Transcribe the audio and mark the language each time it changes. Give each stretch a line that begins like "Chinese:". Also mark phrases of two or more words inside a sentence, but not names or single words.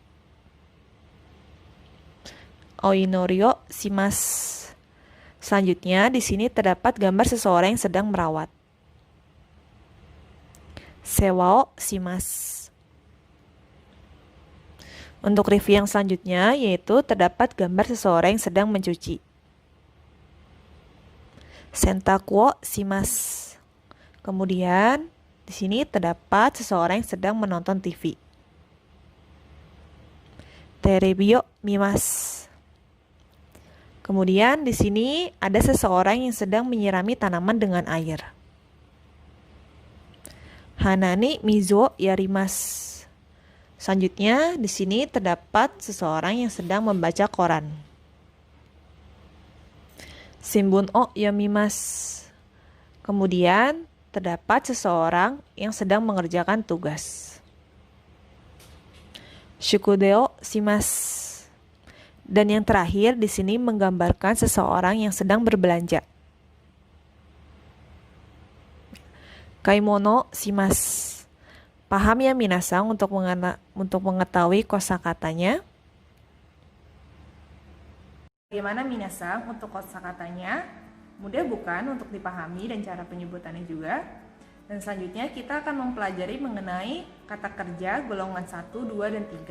Japanese: お祈りをします.
Indonesian: Selanjutnya, di sini terdapat gambar seseorang yang sedang merawat.
Japanese: 世話をします.
Indonesian: Untuk review yang selanjutnya, yaitu terdapat gambar seseorang yang sedang mencuci.
Japanese: 洗濯をします.
Indonesian: Kemudian, di sini terdapat seseorang yang sedang menonton TV.
Japanese: テレビを見ます.
Indonesian: Kemudian di sini ada seseorang yang sedang menyirami tanaman dengan air.
Japanese: 花に水をやります.
Indonesian: Selanjutnya di sini terdapat seseorang yang sedang membaca koran.
Japanese: 新聞を読みます.
Indonesian: Kemudian terdapat seseorang yang sedang mengerjakan tugas.
Japanese: 宿題をします.
Indonesian: Dan yang terakhir di sini menggambarkan seseorang yang sedang berbelanja.
Japanese: 買い物します.
Indonesian: Paham ya minasang untuk mengetahui kosakatanya? Bagaimana minasang untuk kosakatanya? Mudah bukan untuk dipahami dan cara penyebutannya juga? Dan selanjutnya kita akan mempelajari mengenai kata kerja golongan 1, 2, dan 3.